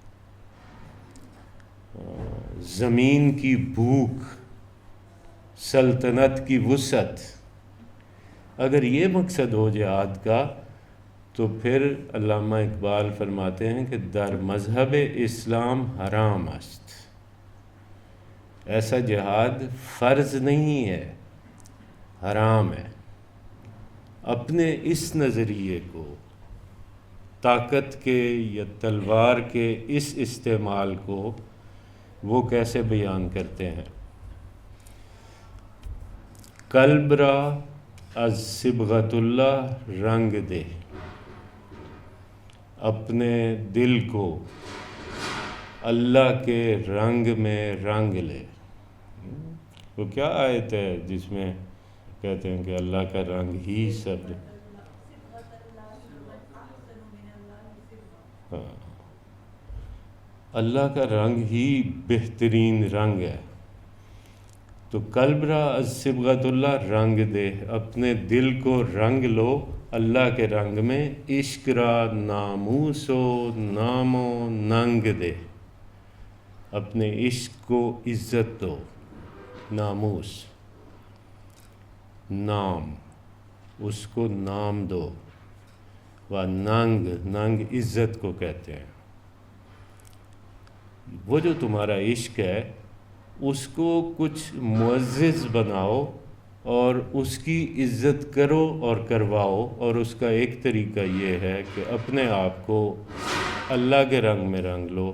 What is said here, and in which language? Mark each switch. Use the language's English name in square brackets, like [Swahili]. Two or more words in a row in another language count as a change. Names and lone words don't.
[Urdu] زمین کی بھوک، سلطنت کی وسعت، اگر یہ مقصد ہو جہاد کا، تو پھر علامہ اقبال فرماتے ہیں کہ [Persian] در مذہب اسلام حرام است، [Urdu] ایسا جہاد فرض نہیں ہے، حرام ہے۔ اپنے اس نظریے کو، طاقت کے یا تلوار کے اس استعمال کو وہ کیسے بیان کرتے ہیں؟ [Persian] قلب را از صبغت اللہ رنگ دے، [Urdu] اپنے دل کو اللہ کے رنگ میں رنگ لے۔ وہ کیا آیت ہے جس میں کہتے ہیں کہ اللہ کا رنگ ہی سب، اللہ کا رنگ ہی بہترین رنگ ہے۔ تو [Persian] قلب را از صبغت اللہ رنگ دے، [Urdu] اپنے دل کو رنگ لو اللہ کے رنگ میں، [Persian] عشق را ناموس و نام و ننگ دے، [Urdu] اپنے عشق کو عزت دو، ناموس نام، اس کو نام دو۔ و ننگ، ننگ عزت کو کہتے ہیں۔ وہ جو تمہارا عشق ہے اس کو کچھ معزز بناؤ اور اس کی عزت کرو اور کرواؤ، اور اس کا ایک طریقہ یہ ہے کہ اپنے آپ کو اللہ کے رنگ میں رنگ لو۔